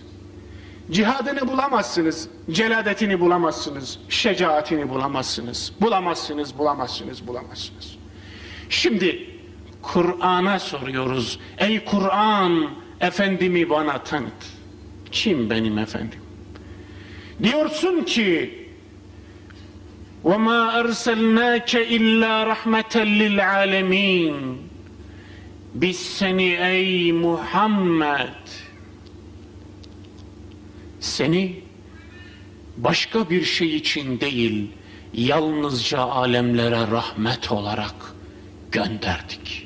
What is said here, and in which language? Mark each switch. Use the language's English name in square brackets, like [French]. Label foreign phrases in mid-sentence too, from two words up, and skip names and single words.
[Turkish] Cihadını bulamazsınız. Celadetini bulamazsınız. Şecaatini bulamazsınız. Bulamazsınız. Şimdi Kur'an'a soruyoruz. Ey Kur'an, efendimi bana tanıt. Kim benim efendim? Diyorsun ki [Arabic] وَمَا أَرْسَلْنَاكَ إِلَّا رَحْمَةً لِلْعَالَمِينَ. [Turkish] Biz seni ey Muhammed, seni başka bir şey için değil, yalnızca alemlere rahmet olarak gönderdik.